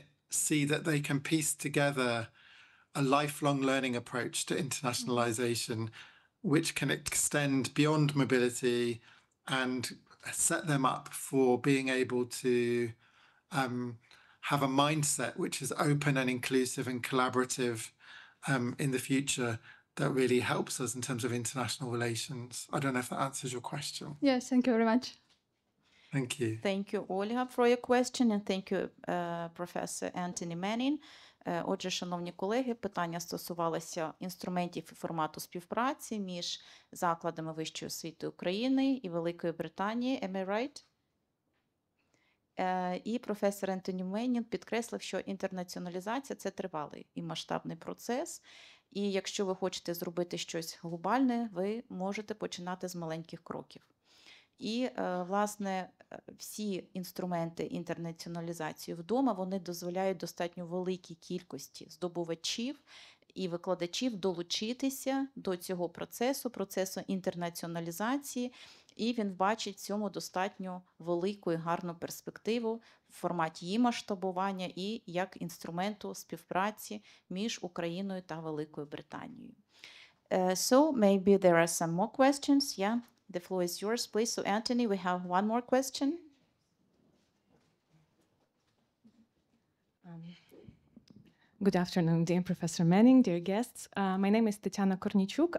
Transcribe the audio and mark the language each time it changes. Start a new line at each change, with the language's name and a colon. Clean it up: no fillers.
English: see that they can piece together a lifelong learning approach to internationalization, which can extend beyond mobility and set them up for being able to have a mindset which is open and inclusive and collaborative in the future, that really helps us in terms of international relations. I don't know if that answers your question. Yes, thank you very much. Thank you. Thank you, Olga, for your question, and thank you, Professor Ентоні Меннінг.
Ukrainian: Отже, шановні колеги, питання стосувалося інструментів і формату співпраці між закладами вищої освіти України і Великої Британії.
English: Am I right?
Ukrainian: І професор Ентоні Меннінг підкреслив, що інтернаціоналізація – це тривалий і масштабний процес. І якщо ви хочете зробити щось глобальне, ви можете починати з маленьких кроків. І, власне, всі інструменти інтернаціоналізації вдома, вони дозволяють достатньо великій кількості здобувачів і викладачів долучитися до цього процесу інтернаціоналізації, і він бачить в цьому достатньо велику і гарну перспективу в форматі її масштабування і як інструменту співпраці між Україною та Великою Британією.
English: So maybe there are some more questions. Yeah, the floor is yours, please. So Anthony, we have one more question. Good afternoon, dear Professor Menning, dear guests. My name is Tatiana Kornichuk.